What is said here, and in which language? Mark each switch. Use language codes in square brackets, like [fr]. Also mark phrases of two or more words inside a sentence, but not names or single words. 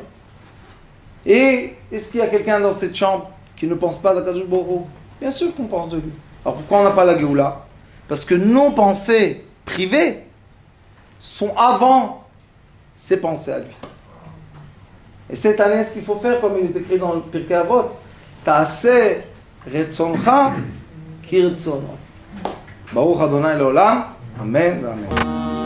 [fr] Et est-ce qu'il y a quelqu'un dans cette chambre qui ne pense pas d'Akadosh Baruch Hu? Bien sûr qu'on pense de lui. Alors pourquoi on n'a pas la Géoula? Parce que nos pensées privées sont avant ses pensées à lui. Et cette année, ce qu'il faut faire, comme il est écrit dans le Pirkei Avot, [he] עשה רצונך כרצונו. ברוך אדוני לעולם. אמן ואמן.